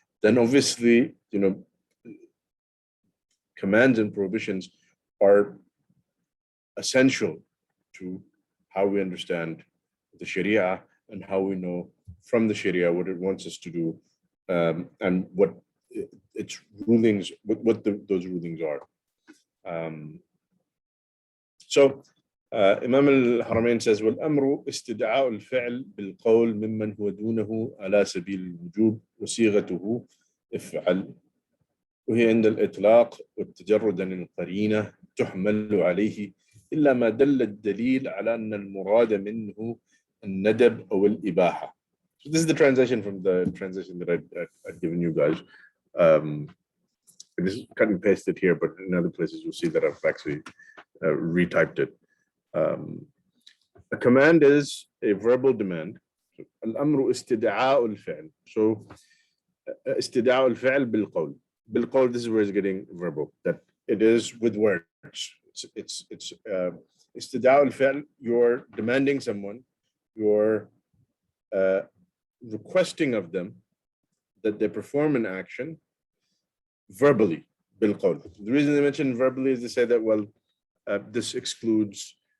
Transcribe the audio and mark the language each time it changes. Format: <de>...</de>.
<en>Then obviously, commands and prohibitions are essential to how we understand the Sharia and how we know from the Sharia what it wants us to do, and what its rulings, what those rulings are. So Imam al-Haramain says,</en> <ar>وَالْأَمْرُ اسْتِدْعَاءُ الْفِعْلِ بِالْقَوْلِ مِمَّنْ هُوَ دُونَهُ عَلَى سَبِيلِ الْوُجُوبِ وَصِيغَتُهُ افْعَلْ وهي عند الإطلاق والتجرد عن القرينة تحمل عليه إلا ما دل الدليل على أن المراد منه الندب أو الإباحة.</ar> <en>So this is the translation from the translation that I've given you guys. This is cut and pasted here, but in other places you'll see that I've actually retyped it. A command is a verbal demand.</en> <ar>الأمر استدعاء الفعل.</ar> <en>So</en> <ar>استدعاء الفعل بالقول. بالقول,</ar> <en>this is where it's getting verbal, that it is with words. It's</en> <ar>استدعاء الفعل,</ar> <en>you're demanding someone, you're requesting of them that they perform an action verbally,</en> <ar>بالقول.</ar> <en>The reason they mention verbally is they say that, well, this excludes</en>